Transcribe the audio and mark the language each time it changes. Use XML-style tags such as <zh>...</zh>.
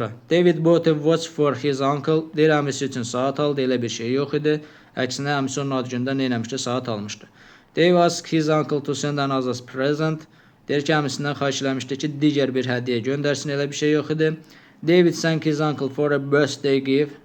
<en>David bought a watch for his uncle.</en> <az>Deyir əmisi üçün saat aldı, elə bir şey yox idi. Əksinə əmisi onun ad gündə nə eləmişdi? Saat almışdı.</az> <en>Dave asked his uncle to send another present.</en> <az>Deyir ki, əmisindən xahiş eləmişdi ki, digər bir hədiyyə göndərsin, elə bir şey yox idi.</az> <en>David thanked his uncle for a birthday gift.</en>